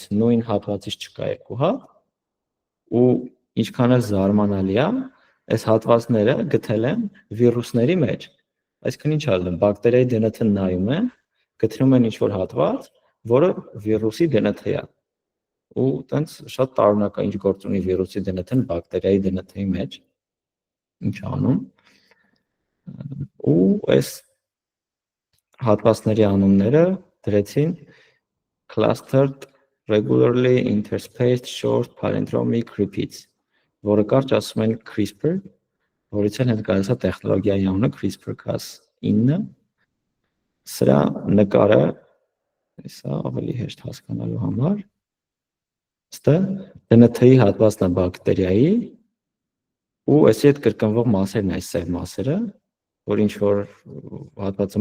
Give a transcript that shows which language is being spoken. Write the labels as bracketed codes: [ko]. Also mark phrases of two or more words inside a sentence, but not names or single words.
[hy] նույն հատվածից չկա երկու հատ, ու ինչքան էլ զարմանալի է, այս հատվածները գտել են վիրուսների մեջ, այսինքն ինչ ալնում, բակտերիայի DNT-ն նայում են, գտնում են ինչ-որ հատված, որը վիրուսի DNT է, ու տենց շատ տարօրինակ է, ինչ գործ ունի վիրուսի DNT-ն բակտերիայի DNT-ի մեջ, ինչ անում, ու այս հատվածների անունները դրեցին [en] clustered regularly interspaced short palindromic repeats, [hy] որը կարճ ասում են CRISPR, որից էլ հենց գալիս է տեխնոլոգիայի անունը CRISPR-Cas9։ Սրա նկարը, սա ավելի հեշտ հասկանալու համար, ստը DNT-ի հատվածն է բակտերիայի ու այսի հետ կրկնվող մասերն այս սև մասերը, որ ինչ որ հատվածում